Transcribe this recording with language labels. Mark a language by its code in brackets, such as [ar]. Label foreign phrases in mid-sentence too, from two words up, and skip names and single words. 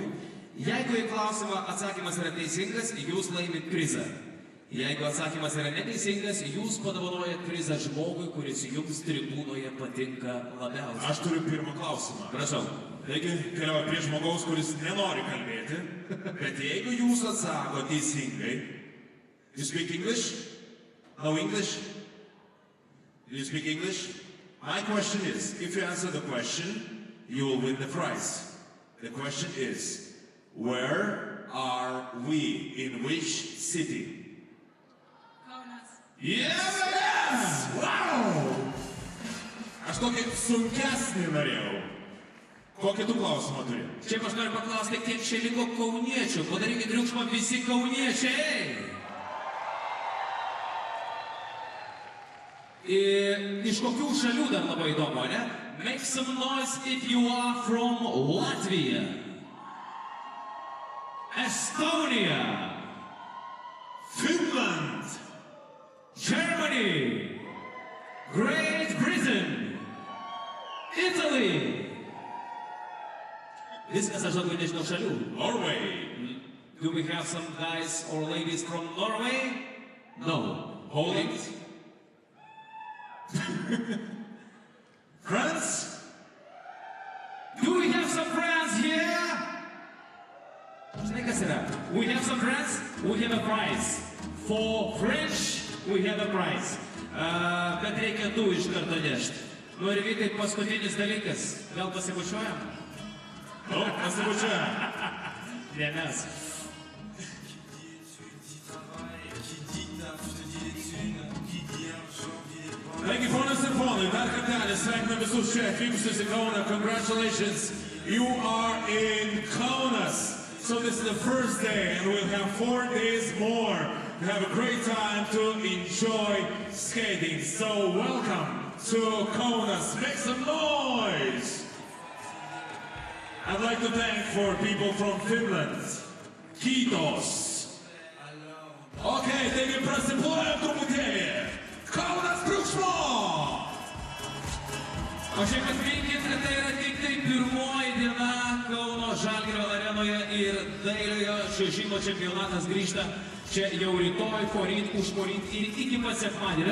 [lt] Jeigu į klausimą atsakymas yra teisingas, jūs laimit prizą. Jeigu atsakymas yra neteisingas, jūs padovanojat prizą žmogui, kuris jums tribūnoje patinka labiausiai. Aš turiu pirmą klausimą. Prašau. Taigi, keliauja prie žmogaus, kuris nenori kalbėti, bet jeigu jūs atsako teisingai, [en] you speak English? No English? You speak English? My question is, if you answer the question, you will win the prize. The question is, where are we? In which city? Kaunas. Yes! Wow! [lt] Aš tokį sunkesnį norėjau. Kokį tu klausimą turi? Čia aš noriu paklausti, kiek čia liko kauniečių. Padarykit triukšmą visi kauniečiai. Iš kokių šalių dar labai įdomu, ne? [en] Make some noise if you are from Latvia, Estonia, Finland, Germany, Great Britain, Italy. [lt] Viskas aš labai nežinau šalių. [en] Norway. Do we have some guys or ladies from Norway? No. Holland. France? Do we have some friends here? [lt] Žinai, kas yra? [en] We have some friends, we have a prize. For French, we have a prize. [lt] Bet reikia du iš karto nešti. Nu ir Vytai, paskutinis dalykas. Gal pasibučiuojam? Nu, pasibučiuojam. Ne mes. Taigi, ponas ir ponai, dar kartelį sveikinam visus čia atvykusius į Kauną. [en] Congratulations, you are in Kaunas. So this is the first day, and we'll have 4 days more to have a great time to enjoy skating. So welcome to Kaunas. Make some noise! I'd like to thank for people from Finland. [fi] Kiitos! [lt] Okay, taigi prasiplojam truputėlį. Kaunas triukšmo! O šiaip atminkit, kad tai yra tik tai pirmoji diena Kauno Žalgirio arenoje ir dailiojo čiuožimo čempionatas grįžta čia jau rytoj, poryt, užporyt ir iki pat sekmadienio.